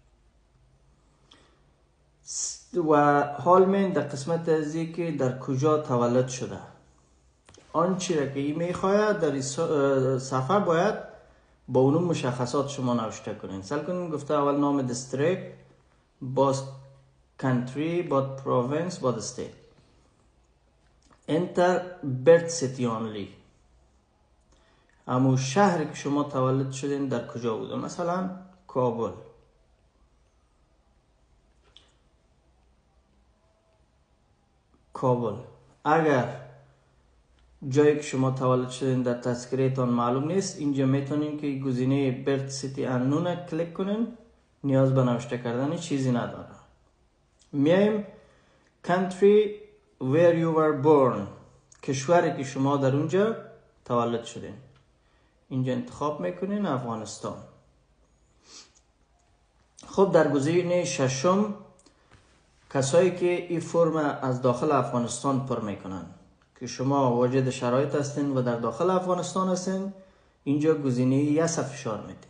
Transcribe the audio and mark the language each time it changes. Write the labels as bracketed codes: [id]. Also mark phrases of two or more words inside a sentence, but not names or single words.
[fa] و حال من در قسمت ازی که در کجا تولد شده، آنچه را که ای میخواید در صفحه باید با اون مشخصات شما نوشته کنین. سال کنین گفته اول نام دیستریکت، با country، با province، با state. [en] enter birth city only. [fa] اما شهری که شما تولد شدین در کجا بوده، مثلا کابل. اگر جایی که شما تولد شدین در تذکرهتان معلوم نیست، اینجا میتونین که گزینه [en] birth city unknown [fa] کلیک کنین، نیاز به نوشته کردن چیزی نداره. [en] میایم country where you were born، [fa] کشوری که شما در اونجا تولد شدین. اینجا انتخاب میکنین افغانستان. خب در گزینه ششم کسایی که این فرم از داخل افغانستان پر میکنن که شما واجد شرایط هستین و در داخل افغانستان هستین، اینجا گزینه یس فشار میدین.